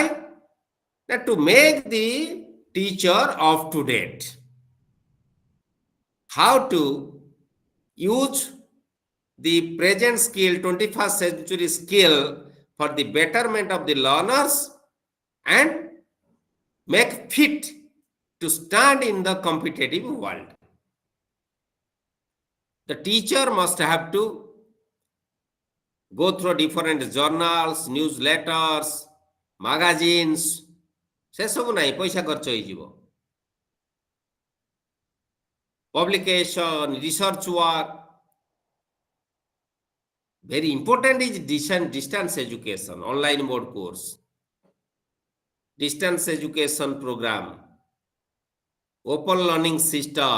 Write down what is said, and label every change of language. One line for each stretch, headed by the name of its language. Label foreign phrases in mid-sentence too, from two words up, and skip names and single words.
English: That to make the teacher up to date, how to use the present skill, 21st century skill, for the betterment of the learners and make fit to stand in the competitive world. The teacher must have to go through different journals, newsletters, magazines.
Odia: ସେ ସବୁ ନାହିଁ, ପଇସା ଖର୍ଚ୍ଚ ହେଇଯିବ।
English: Publication, research work. Very important is distance education, online mode course, distance education program, open learning system.